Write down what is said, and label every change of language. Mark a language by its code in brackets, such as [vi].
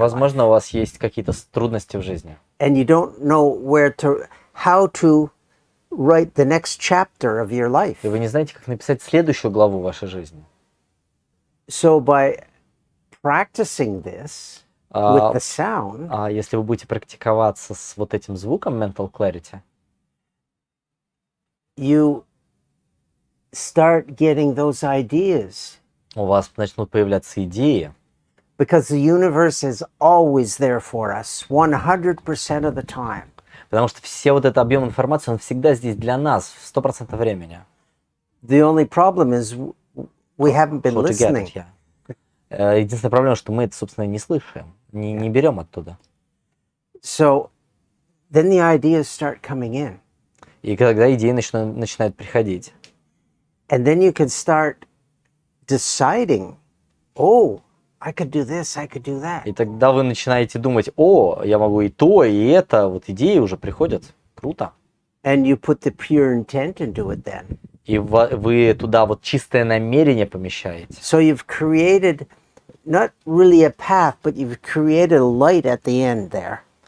[ru] Возможно, у вас есть какие-то трудности в жизни. [en] And you don't know how to write the next chapter of your life. [ru] И вы не знаете, как написать следующую главу вашей жизни. [en] So by practicing this with the sound, [ru] Если вы будете практиковаться с вот этим звуком [en] mental clarity, you start getting those ideas. [ru] у вас начнут появляться идеи, [en] Because the universe is always there for us 100% of the time. [ru] потому что все вот этот объем информации, он всегда здесь для нас, в 100% времени. [en] The only problem is we haven't been How to get listening. it, yeah. [ru] Единственная проблема, что мы это, собственно, не слышим, не берем оттуда. [en] So then the ideas start coming in. [ru] И когда идеи начинают приходить, [en] And then you can start deciding, oh, I could do this, I could do that. [ru] и тогда вы начинаете думать, о, я могу и то, и это, вот идеи уже приходят, круто. [en] And you put the pure intent into it then. [ru] И вы туда вот чистое намерение помещаете. [en] So you've created not really a path, but you've created a light at the end there.